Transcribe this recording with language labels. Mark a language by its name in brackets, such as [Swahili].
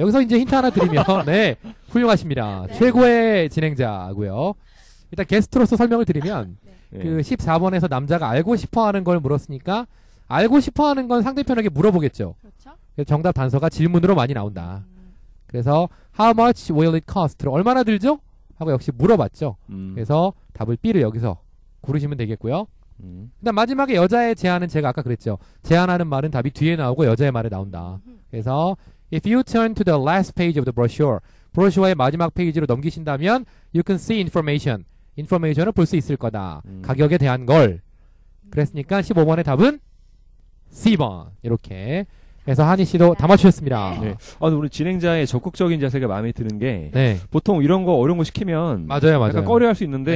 [Korean] 여기서 이제 힌트 하나 드리면, 네, 훌륭하십니다. 네. 최고의 진행자고요. 일단 게스트로서 설명을 드리면, 네. 그 14번에서 남자가 알고 싶어 하는 걸 물었으니까, 알고 싶어 하는 건 상대편에게 물어보겠죠. 그렇죠. 그래서 정답 단서가 질문으로 많이 나온다. 그래서, [English] how much will it cost? [Korean] 얼마나 들죠? 하고 역시 물어봤죠. 그래서 답을 B를 여기서 고르시면 되겠고요. 그다음 마지막에 여자의 제안은 제가 아까 그랬죠. 제안하는 말은 답이 뒤에 나오고 여자의 말에 나온다. 그래서 [English] if you turn to the last page of the brochure, [Korean] 브로셔의 마지막 페이지로 넘기신다면 [English] you can see information. [Korean] information을 볼 수 있을 거다. 가격에 대한 걸. 그랬으니까 15번의 답은 C번. 이렇게 해서 한희 씨도 다 맞추셨습니다. 네. 근데 우리 진행자의 적극적인 자세가 마음에 드는 게 네. 보통 이런 거 어려운 거 시키면 맞아요. 약간 꺼려할 수 있는데